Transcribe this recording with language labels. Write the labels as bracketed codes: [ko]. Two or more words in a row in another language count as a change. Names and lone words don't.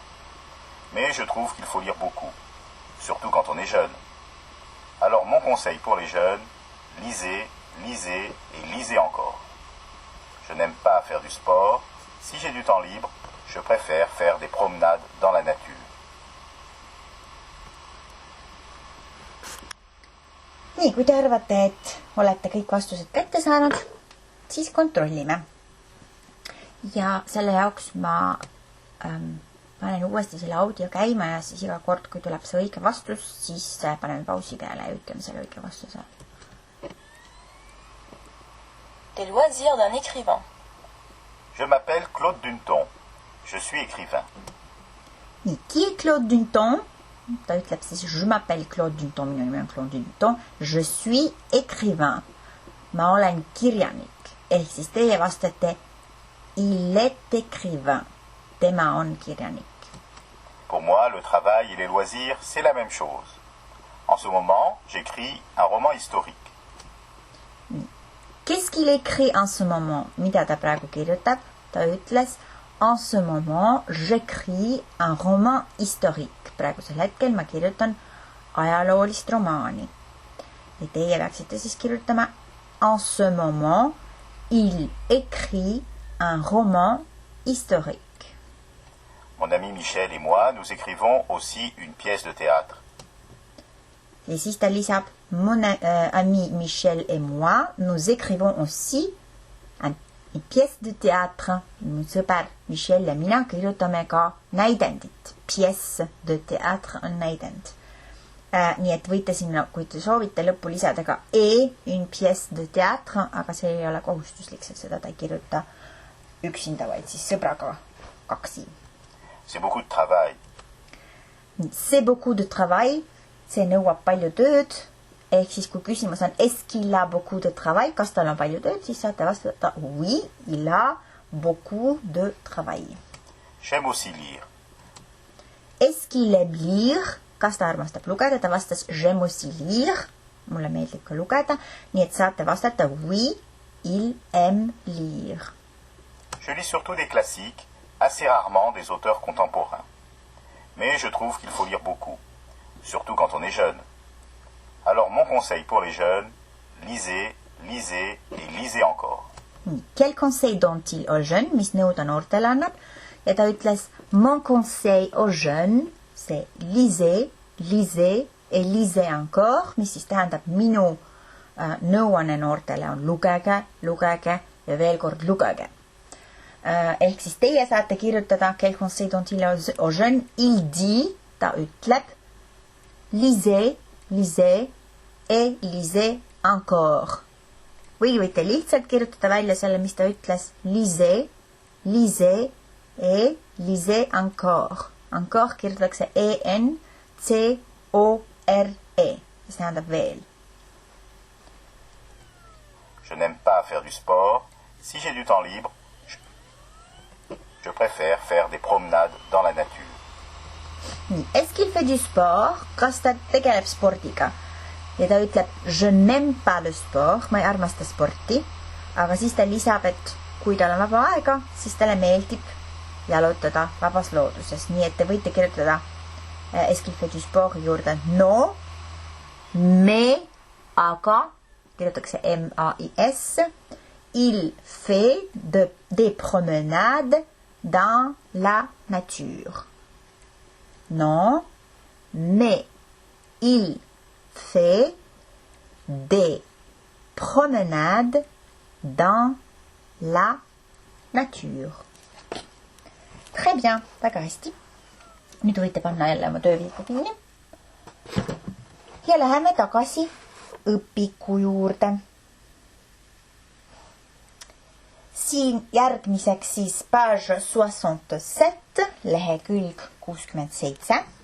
[fr] Mais je trouve qu'il faut lire beaucoup, surtout quand on est jeune. Alors mon conseil pour les jeunes, lisez, lisez et lisez encore. Je n'aime pas faire du sport. Si j'ai du temps libre, je préfère faire des promenades dans la nature. [et] Nii, kui te arvate, et olete kõik vastused kätte saanud, siis kontrollime. Ja selle jaoks ma panen uuesti selle audio käima ja siis iga kord, kui tuleb see õige vastus, siis paneme pausi peale ja ütleme selle õige vastuse. [fr] Les loisirs d'un écrivain. Je m'appelle Claude Dunton. Je suis écrivain. Nii, qui est Claude Dunton? [et] Ta ütleb siis, [fr] je m'appelle Claude Dunton, [et] minu nimi on Claude Dunton. [fr] Je suis écrivain. [et] Ma olen kirjanik. Ehk siis teie vastate, [fr] il est écrivain. [et] Tema on kirjanik. [fr] Pour moi, le travail et les loisirs, c'est la même chose. En ce moment, j'écris un roman historique. Qu'est-ce qu'il écrit en ce moment? [et] Mida ta praegu kirjutab? Ta ütles, [fr] en ce moment, j'écris un roman historique. [et] Praegusel hetkel ma kirjutan ajaloolist romaani. Ja teie peaksite siis kirjutama, [fr] en ce moment, il écrit un roman historique. Mon ami Michel et moi, nous écrivons aussi une pièce de théâtre. [et] Et siis ta lisab, [fr] mon ami Michel et moi, nous écrivons aussi une pièce de théâtre. [et] Mu sõber Michel ja mina kirjutame ka näidendit. [fr] Pièce de théâtre [et] on näidend. Nii et võite sinna, kui te soovite, lõppu lisada ka [fr] une pièce de théâtre, [et] aga see ei ole kohustuslik, sest seda ta ei kirjuta üksinda, vaid siis sõbraga kaksi. [fr] C'est beaucoup de travail. C'est beaucoup de travail. [et] See nõuab palju tööd. Ehk siis kui küsimus on, [fr] est-ce qu'il a beaucoup de travail, [et] kas tal on palju tööd, siis saate vastata, [fr] oui, il a beaucoup de travail. J'aime aussi lire. Est-ce qu'il aime lire, [et] kas ta armastab lugeda, ta vastas, [fr] j'aime aussi lire, [et] mulle meeldib ka lugeda, nii et saate vastata, [fr] oui, il aime lire. Je lis surtout des classiques, assez rarement des auteurs contemporains. Mais je trouve qu'il faut lire beaucoup, surtout quand on est jeune. Alors mon conseil pour les jeunes, lisez, lisez et lisez encore. Quel conseil donne-t-il aux jeunes, [et] mis nõu ta noortele annab? Ja ta ütles, [fr] mon conseil aux jeunes, c'est lisez, lisez et lisez encore, [et] mis siis tähendab minu nõuanne noortele on lugege, lugege ja veel kord lugege. Ehk siis teie saate kirjutada, [fr] quel conseil donne-t-il aux jeunes, il dit, [et] ta ütleb, [fr] lisez, lisez et lisez encore. [et] Või võite lihtsalt kirjutada välja selle, mis ta ütles, [fr] lisez, lisez et lisez encore. [et] Encore kirjutatakse E-N-C-O-R-E. See tähendab veel. [fr] Je n'aime pas faire du sport. Si j'ai du temps libre, je préfère faire des promenades dans la nature. Est-ce qu'il fait du sport? [et] Kas ta tegeleb spordiga? Ja ta ütleb, [fr] je n'aime pas le sport, [et] ma ei armasta sporti, aga siis ta lisab, et kui tal on vaba aega, siis talle meeldib jalutada vabas looduses. Nii et te võite kirjutada, [fr] est-ce qu'il fait du sport juurde? [et] No, mais, aga, kirjutatakse M-A-I-S, [fr] il fait des promenades dans la nature. Non, mais il fait des promenades dans la nature. Très bien, [et] väga hästi. Nüüd võite panna jälle oma töövilku kinni. Ja läheme tagasi õpiku juurde. Siin järgmiseks siis page 67, lehekülg 67.